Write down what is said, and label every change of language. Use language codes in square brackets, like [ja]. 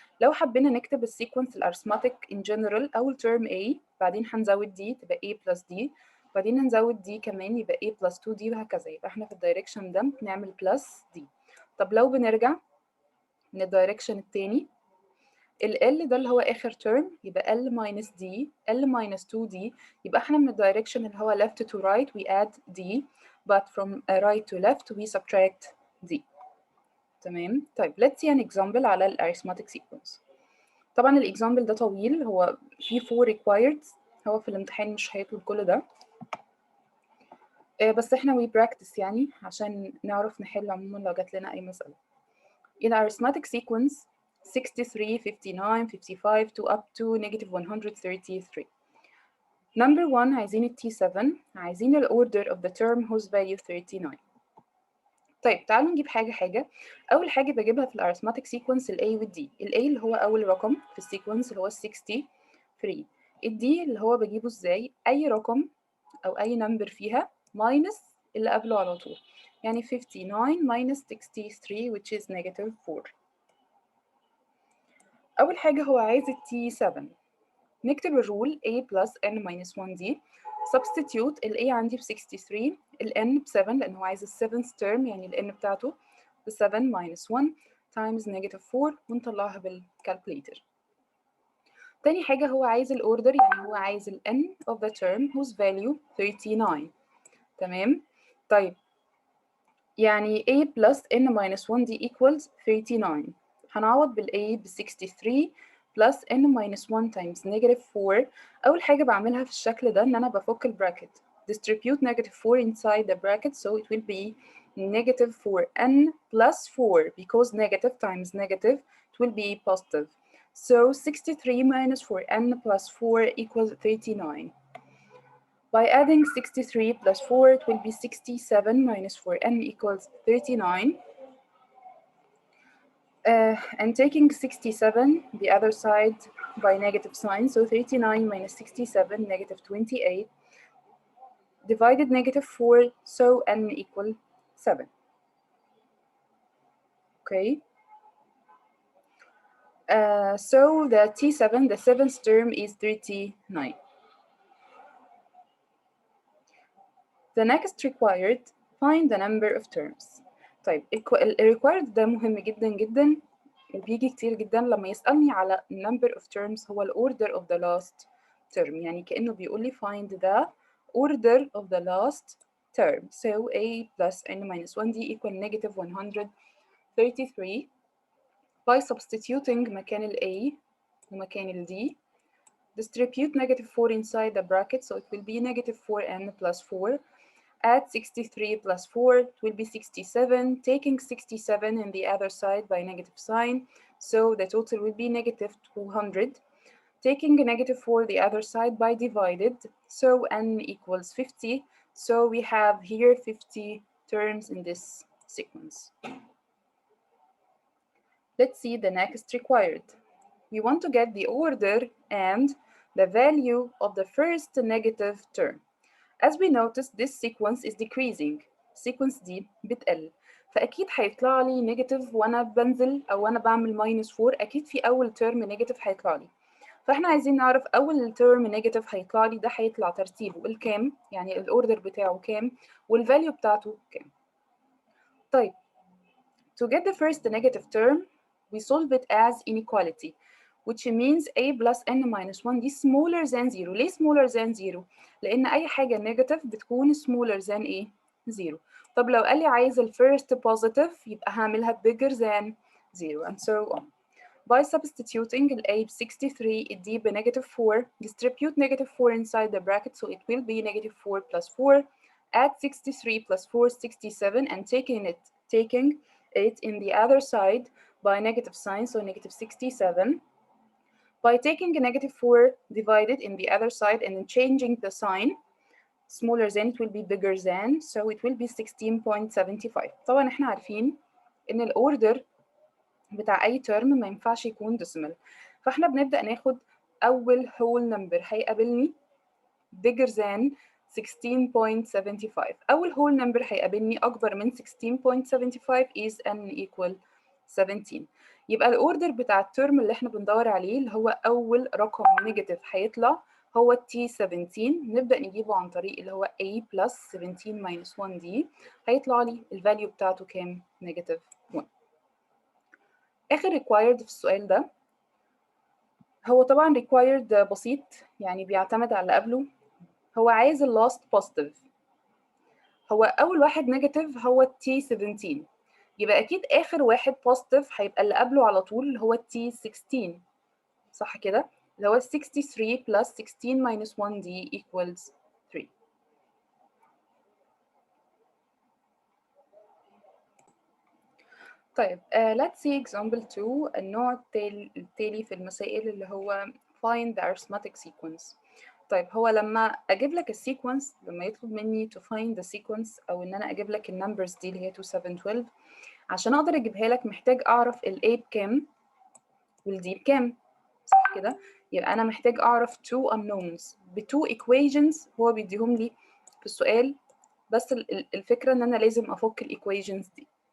[ar] لو حبينا نكتب السيكونس الارثماتيك ان جنرال، اول ترم A، بعدين هنزود دي تبقى A plus D، بعدين هنزود دي كمان يبقى A plus 2D وهكذا. يبقى احنا في الدايركشن ده بنعمل plus D. طب لو بنرجع من الدايركشن التاني، ال L ده اللي هو آخر term يبقى L minus D، L minus 2D. يبقى احنا من الدايركشن اللي هو [en] left to right we add D، but from right to left we subtract D. [ar] تمام. [en] طيب let's see an example على ال arithmetic sequence. [ar] طبعا الاكزامبل ده طويل، هو فيه 4 required، هو في الامتحان مش هيطلب كل ده، بس احنا [en] we practice [ar] يعني عشان نعرف نحل عموما لو جات لنا اي مسألة. [en] In arithmetic sequence 63 59 55 to up to negative 133. Number 1 عايزين ال T7، عايزين ال order of the term whose value 39. [ar] طيب تعالوا نجيب حاجة حاجة. أول حاجة بجيبها في الارثماتيك سيكونس ال A وال D. ال A اللي هو أول رقم في السيكونس اللي هو 63. ال D اللي هو بجيبه إزاي؟ أي رقم أو أي نمبر فيها minus اللي قبله على طول. [en] يعني 59 minus 63 which is negative 4. [ar] أول حاجة هو عايز ال T7. [en] نكتب الرول A plus N minus 1D. [ar] substitute ال A عندي ب 63، ال N ب 7 لأن هو عايز ال 7th term، يعني ال N بتاعته ب 7 minus 1 times negative 4، ونطلعها بالكالكوليتر. تاني حاجة هو عايز ال order، يعني هو عايز ال N of the term whose value 39. تمام. [en] طيب يعني A plus N minus 1D equals 39. هنعوض بال A ب 63 plus N minus 1 times negative 4. [ar] أول حاجة بعملها في الشكل ده إن أنا بفك البراكت. [en] Distribute negative 4 inside the bracket, so it will be negative 4N plus 4, because negative times negative, it will be positive. So 63 minus 4N plus 4 equals 39. By adding 63 plus 4, it will be 67 minus 4n equals 39. And taking 67 the other side by negative sign, so 39 minus 67, negative 28, divided negative 4, so n equal 7. Okay. So the T7, the seventh term is 39. The next required, find the number of terms. [ar] طيب ال required ده مهم جدا جدا، وبيجي كتير جدا لما يسألني على number of terms هو ال order of the last term، يعني كأنه بيقول لي [en] find the order of the last term. So a plus n minus 1d equal negative 133 by substituting مكان ال a ومكان ال d. Distribute negative 4 inside the bracket, so it will be negative 4n plus 4. Add 63 plus 4, it will be 67. Taking 67 in the other side by negative sign, so the total will be negative 200. Taking a negative 4 the other side by divided, so n equals 50. So we have here 50 terms in this sequence. Let's see the next required. We want to get the order and the value of the first negative term. As we notice, this sequence is decreasing. [ar] sequence دي بتقل. فأكيد هيطلع لي نيجاتيف وأنا بنزل أو وأنا بعمل ماينس 4، أكيد في أول ترم نيجاتيف هيطلع لي. فإحنا عايزين نعرف أول ترم نيجاتيف هيطلع لي ده هيطلع ترتيبه الكام، يعني الأوردر بتاعه كام والفاليو بتاعته كام. [en] طيب to get the first negative term we solve it as inequality, which means a plus n minus 1 دي smaller than 0. [ar] ليه smaller than 0؟ لأن أي حاجة negative بتكون smaller than إيه؟ 0. طب لو قال لي عايز ال first positive يبقى هعملها bigger than 0 [en] and so on. By substituting ال a ب 63 ال d ب negative 4, distribute negative 4 inside the bracket, so it will be negative 4 plus 4. Add 63 plus 4, 67, and taking it in the other side by negative sign, so negative 67. By taking a negative 4 divided in the other side and then changing the sign, smaller than it will be bigger than, so it will be 16.75. [ar] طبعا احنا عارفين ان الاوردر بتاع اي ترم ما ينفعش يكون decimal، فاحنا بنبدأ ناخد اول whole number هيقابلني bigger than 16.75. أول whole number هيقابلني أكبر من 16.75 is n equal 17. يبقى الأوردر بتاع الترم اللي احنا بندور عليه اللي هو أول رقم نيجاتيف هيطلع هو T17. نبدأ نجيبه عن طريق اللي هو A plus 17 minus 1D، هيطلع لي الفاليو بتاعته كام؟ نيجاتيف 1. آخر required في السؤال ده هو طبعا required بسيط، يعني بيعتمد على اللي قبله. هو عايز ال last positive. هو أول واحد negative هو T17، يبقى أكيد آخر واحد positive هيبقى اللي قبله على طول اللي هو T16، صح كده؟ اللي هو 63 plus 16 minus 1D equals 3. [en] طيب let's see example 2. [ar] النوع التالي في المسائل اللي هو find the arithmetic sequence. طيب هو لما اجيب لك السيكونس، لما يطلب مني [en] to find the sequence [ar] او ان انا اجيب لك النمبرز دي اللي هي 2 7 12، عشان اقدر اجيبها لك محتاج اعرف ال A بكام وال D بكام، صح كده؟ يبقى انا محتاج اعرف two unknowns ب two equations هو بيديهم لي في السؤال، بس الفكرة ان انا لازم افك الايكويشنز دي.